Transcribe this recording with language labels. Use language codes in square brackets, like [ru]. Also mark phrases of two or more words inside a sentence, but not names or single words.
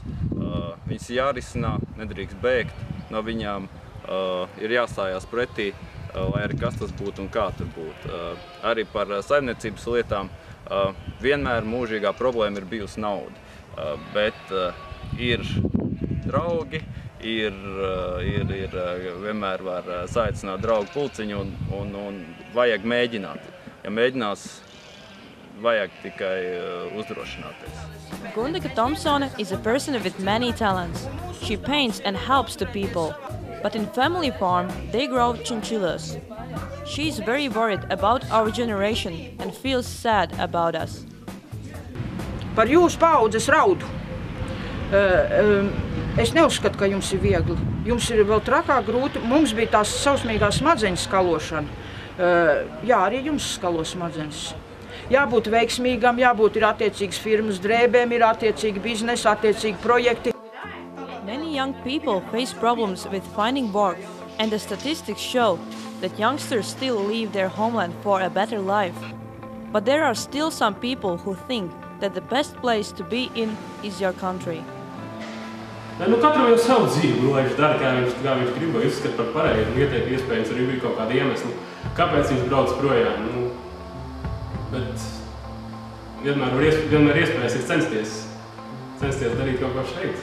[lv] Viņas jārisinā, nedrīkst bēgt no viņām, ir jāstājās pretī, lai arī kas tas būtu un kā tur būtu. Arī par saimniecības lietām vienmēr mūžīgā problēma ir bijusi nauda, bet ir draugi, vienmēr var saaicināt draugu pulciņu un vajag mēģināt. Ja mēģinās, vajag tikai uzdrošināties. [en] Gundika Thompsone is a person with many talents. She paints and helps to people. But in family farm, they grow chinchillas. She is very worried about our generation and feels sad about us. [lv] Par jūsu paaudzes raudu. Es neuzskatu, ka jums ir viegli. Jums ir vēl trakāk grūti. Mums bija tās sausmīgā smadzeņu skalošana. Jā, arī jums skalo smadzenes. Jābūt veiksmīgam, jābūt ir attiecīgas firmas drēbēm, ir attiecīgi biznesa, attiecīgi projekti. [en] Many young people face problems with finding work, and the statistics show that youngsters still leave their homeland for a better life. But there are still some people who think that the best place to be in is your country. [lv] Katram jau savu dzīvi, lai viņš dara, kā viņš grib, vai uzskata par pareizi. Iespējams arī bija kaut kāda iemesla, kāpēc viņš brauc projām. Bet vienmēr iespējas ir censties darīt kaut ko šeit.